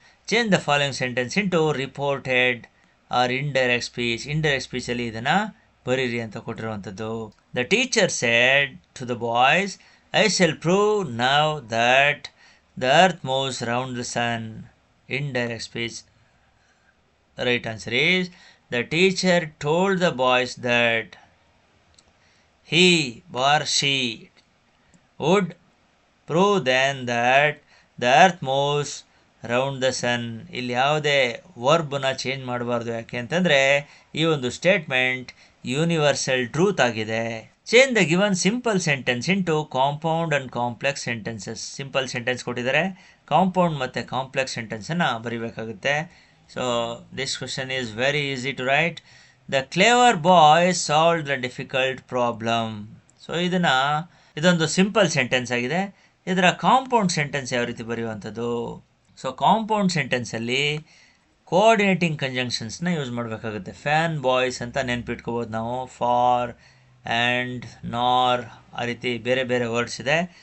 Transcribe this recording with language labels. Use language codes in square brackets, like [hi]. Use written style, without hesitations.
[en] Change the following sentence into reported or indirect speech. [kn] Indirect ಸ್ಪೀಚಲ್ಲಿ ಇದನ್ನು ಬರೀರಿ ಅಂತ ಕೊಟ್ಟಿರುವಂಥದ್ದು. [en] The teacher said to the boys, I shall prove now that the earth moves round the sun. Indirect speech. The right answer is the teacher told the boys that he or she would prove then that the earth moves round the sun. [kn] ಇಲ್ಲಿ ಯಾವುದೇ ವರ್ಬ್ನ change ಮಾಡಬಾರ್ದು. ಯಾಕೆ ಅಂತಂದರೆ ಈ ಒಂದು statement universal truth ಆಗಿದೆ. [en] Change the given simple sentence into compound and complex sentences. [kn] Simple sentence ಕೊಟ್ಟಿದ್ದಾರೆ, compound ಮತ್ತು complex ಸೆಂಟೆನ್ಸನ್ನು ಬರೀಬೇಕಾಗುತ್ತೆ. [en] So this question is very easy to write. The clever boy solved the difficult problem. [kn] So ಇದೊಂದು simple sentence ಆಗಿದೆ. ಇದರ compound sentence ಯಾವ ರೀತಿ ಬರೆಯುವಂಥದ್ದು? So compound ಸೆಂಟೆನ್ಸಲ್ಲಿ coordinating ಕಂಜಂಕ್ಷನ್ಸ್ನ use ಮಾಡಬೇಕಾಗುತ್ತೆ. Fan boys ಅಂತ ನೆನ್ಪಿಟ್ಕೋಬೋದು ನಾವು. ಫಾರ್ ಆ್ಯಂಡ್ ನಾರ್ ಆ ರೀತಿ ಬೇರೆ ಬೇರೆ ವರ್ಡ್ಸ್ ಇದೆ.